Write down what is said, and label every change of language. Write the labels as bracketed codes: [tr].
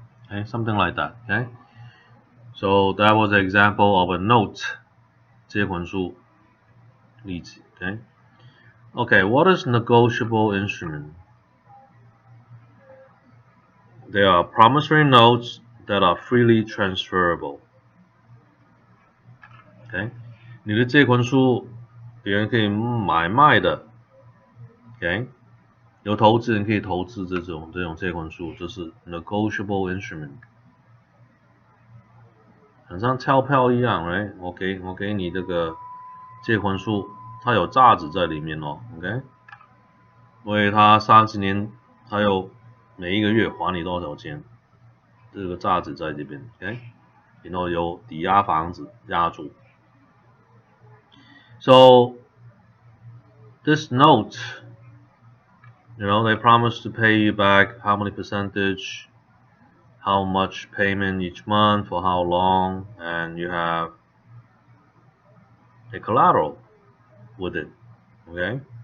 [en] Okay, something like that. Okay, so that was an example of a note, [zh] 借款书例子. [en] Okay, what is negotiable instrument? There are promissory notes that are freely transferable. [zh] Okay, 你的借款书别人可以买卖的。 Okay, 有投资人可以投资这种借款书，这是 negotiable instrument. 很像钞票一样， right? 我给你这个借款书，它有价值在里面哦 ，OK， 因为它30年，它有每一个月还你多少钱，这个价值在这边 ，OK， 然后有抵押房子押注 [en] ，so this note, they promise to pay you back how many percentage, how much payment each month, for how long, and you have a collateral with it, okay?